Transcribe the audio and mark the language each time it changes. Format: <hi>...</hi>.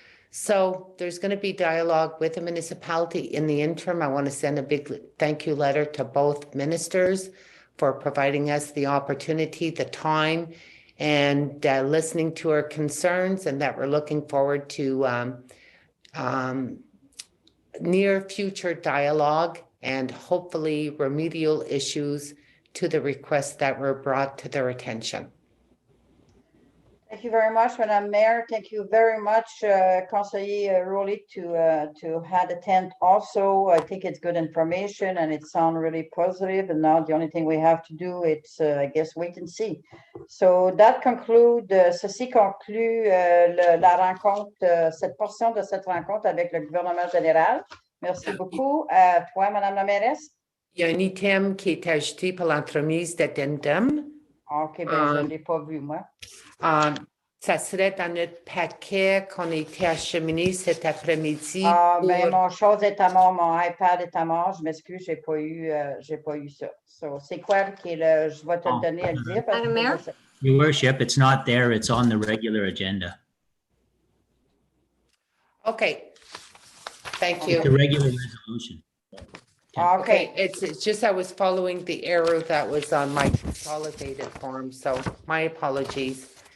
<en>So there's going to be dialogue with the municipality. In the interim, I want to send a big thank you letter to both ministers for providing us the opportunity, the time, and listening to our concerns, and that we're looking forward to near future dialogue and hopefully remedial issues to the requests that were brought to their attention. Thank you very much, Madam Mayor. Thank you very much, Conseiller Rowley, to had attend also. I think it's good information and it sounds really positive. And now the only thing we have to do, it's, I guess, wait and see. So that conclude,</en> <fr>ceci conclut la rencontre, cette portion de cette rencontre avec le gouvernement général. Merci beaucoup. À toi, Madame la mairesse. Il y a un item qui est ajouté pour l'entremise d'addendum. OK, ben je ne l'ai pas vu, moi. Ça serait dans notre paquet qu'on a été acheminé cet après-midi. Ben mon chose est à mort, mon iPad est à mort. Je m'excuse, j'ai pas eu ça. So, c'est quoi qui est le, je vais te le donner à le dire. Parce</fr> <en>Madam Mayor? Your worship, it's not there. It's on the regular agenda. Okay. Thank you. The regular resolution. Okay. It's just I was following the arrow that was on my consolidated form, so my apologies.</en>